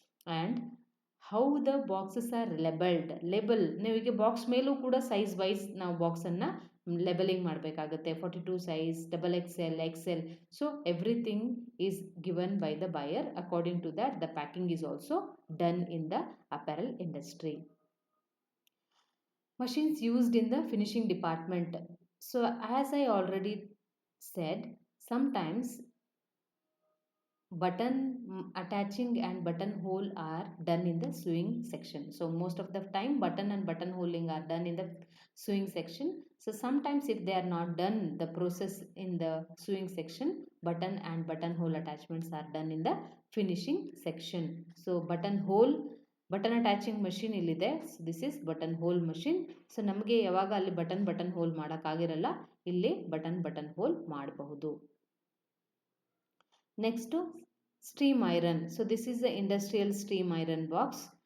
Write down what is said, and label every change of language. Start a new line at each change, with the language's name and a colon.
English: and how the boxes are label,
Kannada: ನೀವೀಗ box ಮೇಲೂ ಕೂಡ ಸೈಜ್ ವೈಸ್ ನಾವು ಬಾಕ್ಸನ್ನು ಲೆಬಲಿಂಗ್ ಮಾಡಬೇಕಾಗುತ್ತೆ.
English: 42 size, XXL, XL. So everything is given by the buyer. According to that the packing is also done in the apparel industry. Machines used in the finishing department. So as I already said, sometimes button attaching and buttonhole are done in the sewing section. So most of the time button and buttonholing are done in the sewing section. So sometimes if they are not done the process in the sewing section, button and buttonhole attachments are done in the finishing section. So button attaching machine ಇಲ್ಲಿದೆ. So this is button hole machine.
Kannada: So ನಮಗೆ ಯಾವಾಗ ಅಲ್ಲಿ button hole ಮಾಡೋಕ್ಕಾಗಿರಲ್ಲ, ಇಲ್ಲಿ button hole ಮಾಡಬಹುದು.
English: Next steam iron. So this is the industrial steam iron box.